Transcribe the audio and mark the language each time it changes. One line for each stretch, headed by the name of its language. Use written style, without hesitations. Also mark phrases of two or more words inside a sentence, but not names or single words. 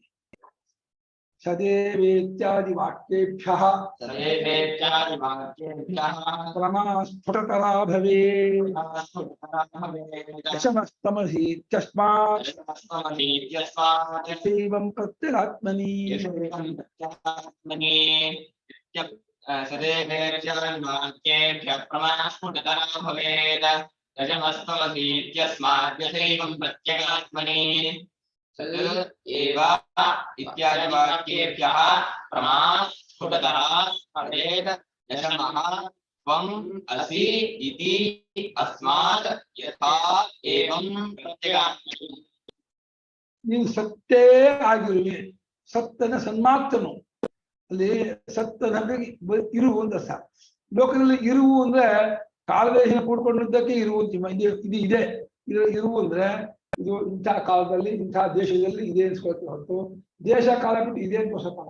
Sanskrit: ಸದೇವೇತ್ಯಾದಿ ವಾಕ್ಯೇಭ್ಯಃ ಪ್ರಮಾಸ್ಫುಟತರಾ ಭವೇತ್ ದಶಮಸ್ತಮಸೀತ್ಯಸ್ಮಾತ್ ಸೇವಂ ಪ್ರತ್ಯಗಾತ್ಮನಿ. सदेवेर्वाक्येभ्यः प्रमास्फुटतरा भवेत् दशमस्तमसीत्यस्मात् यथैवं प्रत्यगात्मनि सद् एव इत्यादि वाक्येभ्यः प्रमास्फुटतरा भवेत् दशमः त्वम् असि इति अस्मात् यथा एवं प्रत्यगात्मनि.
Kannada: ನೀವು ಸತ್ತೇ ಆಗಿರುವೆ, ಸತ್ತನ ಸನ್ಮಾಪ್ತನು. ಅಲ್ಲಿ ಸತ್ತನಂದ್ರೆ ಇರುವು ಅಂತ ಅರ್ಥ. ಲೋಕದಲ್ಲಿ ಇರುವು ಅಂದ್ರೆ ಕಾಲದೇಶ ಕೂಡ್ಕೊಂಡಿದ್ದಕ್ಕೆ ಇರುವು ಇದು ಇದೆ. ಇರುವು ಅಂದ್ರೆ ಇದು ಇಂತಹ ಕಾಲದಲ್ಲಿ ಇಂತಹ ದೇಶದಲ್ಲಿ ಇದೆ ಅನ್ಸ್ಕೊಳ್ತೀವಿ ಹೊರತು ದೇಶ ಕಾಲ ಬಿಟ್ಟು ಇದೆ ಅನ್ಕೋಸಕ್ಕಾಗಲ್ಲ.